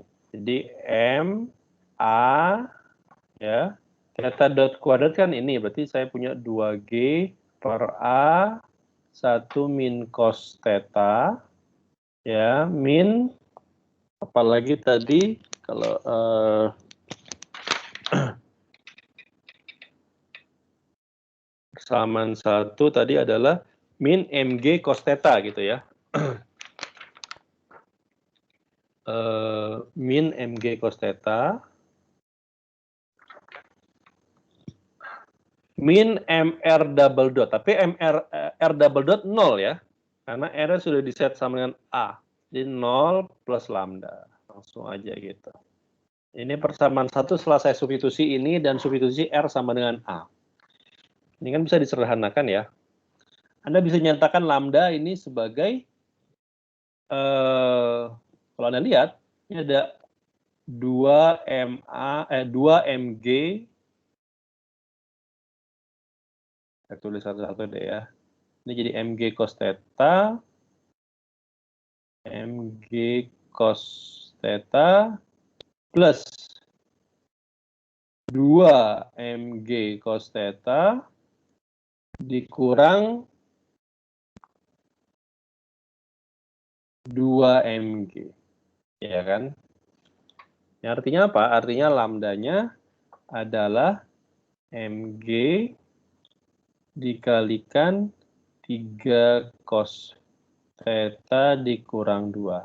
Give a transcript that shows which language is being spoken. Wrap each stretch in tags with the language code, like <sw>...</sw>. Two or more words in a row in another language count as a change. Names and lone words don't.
<id>Jadi MA ya,</id> <en>theta dot</en> <id>kuadrat kan ini, berarti saya punya 2G per A 1 min cos theta ya, min apalagi tadi kalau persamaan 1 tadi adalah min mg cos theta gitu ya. Min mg cos theta min mr</id> <en>double dot,</en> <id>tapi r</id> <en>double dot</en> <id>0 ya, karena r sudah diset sama dengan A, jadi 0 plus lambda, langsung aja gitu. Ini persamaan 1 setelah saya substitusi ini dan substitusi r sama dengan A. Ini kan bisa disederhanakan ya. Anda bisa nyatakan lambda ini sebagai kalau Anda lihat ini ada 2mg, saya tulis satu-satu deh ya. Ini jadi mg cos theta, mg cos theta plus 2 mg cos theta dikurang 2 mg. Ya kan? Yang artinya apa? Artinya lambdanya adalah mg dikalikan 3 cos theta dikurang 2.</id>